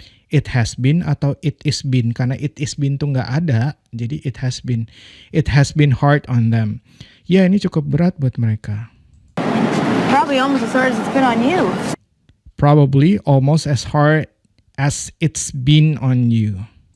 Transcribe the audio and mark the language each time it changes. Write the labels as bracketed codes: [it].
[en] It has been atau it is been. Karena it is been [id] tuh nggak ada. [en] Jadi it has been. It has been hard on them. [id] Ya ini cukup berat buat mereka. [en] Probably almost as hard as it's been on you. Probably almost as hard as it's been on you.